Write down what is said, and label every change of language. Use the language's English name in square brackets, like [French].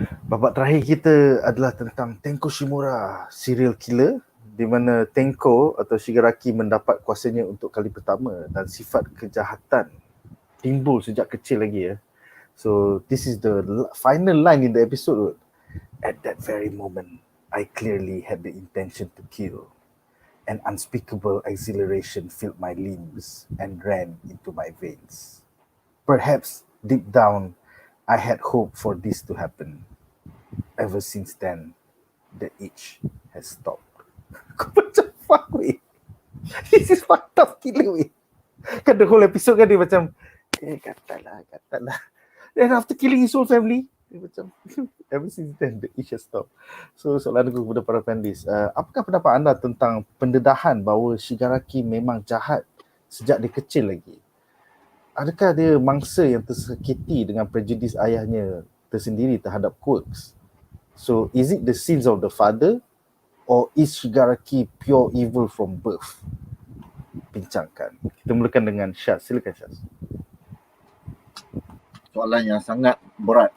[Malay] Babak terakhir kita adalah tentang Tenko Shimura, serial killer, di mana Tenko atau Shigaraki mendapat kuasanya untuk kali pertama dan sifat kejahatan timbul sejak kecil lagi. [English] So this is the final line in the episode. At that very moment, I clearly had the intention to kill. An unspeakable exhilaration filled my limbs and ran into my veins. Perhaps deep down, I had hoped for this to happen. Ever since then, the itch has stopped. [Malay] Kau macam fuck weh. [English] This is fucked up gila weh. [Malay] Kan [English] the whole episode [Malay] kan dia macam katalah. Then after killing his whole family, dia macam [English] ever since then the itch has stopped. [Malay] So soalan aku kepada para panelis, apakah pendapat anda tentang pendedahan bahawa Shigaraki memang jahat sejak dia kecil lagi? Adakah dia mangsa yang tersakiti dengan prejudis ayahnya tersendiri terhadap quirks? [English] So is it the sins of the father or is Shigaraki pure evil from birth? [Malay] Bincangkan. Kita mulakan dengan Shaz. Silakan Shaz. Soalan yang sangat berat.